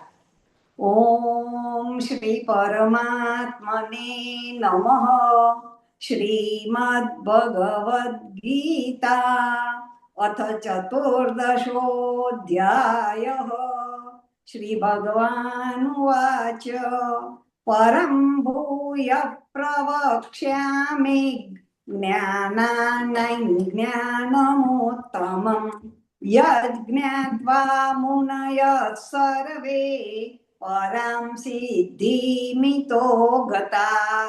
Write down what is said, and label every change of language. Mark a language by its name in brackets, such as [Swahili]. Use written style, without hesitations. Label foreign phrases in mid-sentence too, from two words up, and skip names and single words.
[Sanskrit] ઓમ શ્રી પરમાત્મને નમઃ. શ્રીમદ્ ભગવદ્ ગીતા અથ ચતુર્દશોऽધ્યાયઃ. શ્રી ભગવાન ઉવાચ परं भूय प्रवक्ष्यामि ज्ञानानं ज्ञानमुत्तमं यज्ञात्वा मुनयः सर्वे परां सिद्धिमितो गताः.